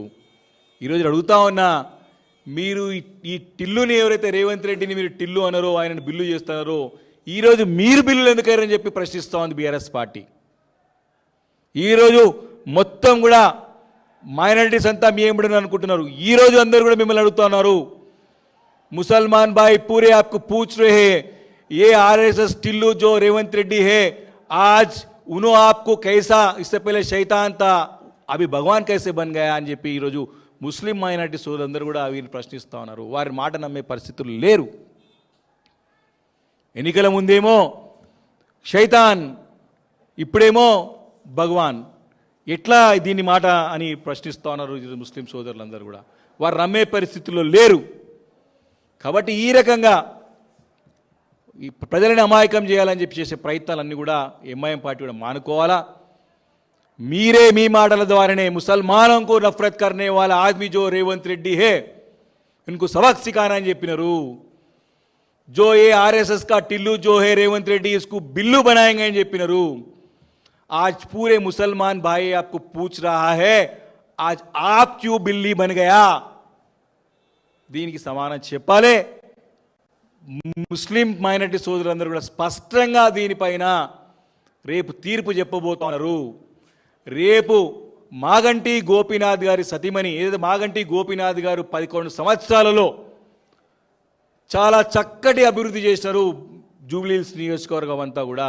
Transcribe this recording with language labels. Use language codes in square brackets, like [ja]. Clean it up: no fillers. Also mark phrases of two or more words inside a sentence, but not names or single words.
[te] ఈరోజు అడుగుతా ఉన్నా, మీరు ఈ టిల్లుని ఎవరైతే రేవంత్ రెడ్డిని మీరు టిల్లు అన్నారో, ఆయనను బిల్లు చేస్తున్నారో, ఈరోజు మీరు బిల్లులు ఎందుకయ్యారని చెప్పి ప్రశ్నిస్తూ ఉంది బీఆర్ఎస్ పార్టీ. ఈరోజు మొత్తం కూడా మైనారిటీస్ అంతా మీ ఏమిడని అనుకుంటున్నారు. ఈరోజు అందరూ కూడా మిమ్మల్ని అడుగుతున్నారు, [hi] मुसलमान भाई पूरे आपको पूछ रहे हैं ये आरएसएस टिल्लू जो रेवंत रेड्डी है आज उन्होंने आपको कैसा, इससे पहले शैतान था अभी भगवान कैसे बन गया [te] అని చెప్పి ఈరోజు ముస్లిం మైనారిటీ సోదరులందరూ కూడా వీరిని ప్రశ్నిస్తూ ఉన్నారు. వారి మాట నమ్మే పరిస్థితులు లేరు. ఎన్నికల ముందేమో శైతాన్, ఇప్పుడేమో భగవాన్, ఎట్లా దీని మాట అని ప్రశ్నిస్తూ ఉన్నారు ముస్లిం సోదరులందరూ కూడా. వారు నమ్మే పరిస్థితుల్లో లేరు. కాబట్టి ఈ రకంగా ఈ ప్రజలని అమాయకం చేయాలని చెప్పి చేసే ప్రయత్నాలన్నీ కూడా ఎంఐఎం పార్టీ కూడా మానుకోవాలా. మీరే మీ మాటల ద్వారానే ముసల్మానం [hi] को नफरत करने वाला आदमी जो रेवंत रेड्डी है इनको सबक सिखाना [te] అని చెప్పినారు. [hi] जो ये आरएसएस का टिल्लू जो है रेवंत रेड्डी इसको बिल्लू बनाएंगे [te] అని చెప్పినారు. [hi] आज पूरे मुसलमान भाई आपको पूछ रहा है आज आप क्यों बिल्ली बन गया, [te] దీనికి సమానం చెప్పాలి. ముస్లిం మైనారిటీ సోదరులందరూ కూడా స్పష్టంగా దీనిపైన రేపు తీర్పు చెప్పబోతున్నారు. రేపు మాగంటి గోపీనాథ్ గారి సతీమణి, ఏదైతే మాగంటి గోపీనాథ్ గారు 11 సంవత్సరాలలో చాలా చక్కటి అభివృద్ధి చేశారు జూబ్లీహిల్స్ నియోజకవర్గం అంతా కూడా.